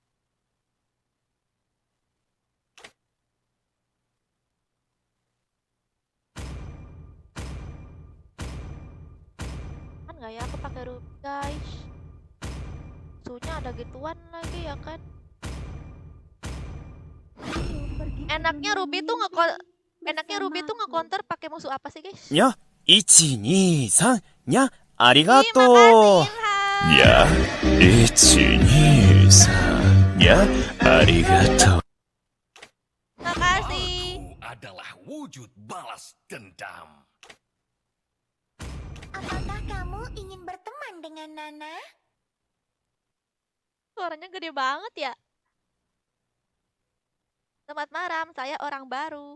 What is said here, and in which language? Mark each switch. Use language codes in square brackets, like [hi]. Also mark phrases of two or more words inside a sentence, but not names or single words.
[id] Aman nggak ya aku pakai Ruby guys? Sunya ada gituan lagi ya kan? Enaknya Ruby tuh nge-counter pakai musuh apa sih guys? [ja] にゃ、1、2、3、にゃ、あり Ih, がと [id] makasih [ja] う。 [id] Ilham. [ja] にゃ、1、2、3、にゃ、ありがとう。 [id] Makasih. Aku adalah wujud balas dendam. Apakah kamu ingin berteman dengan Nana? Suaranya gede banget ya. Selamat malam, saya orang baru.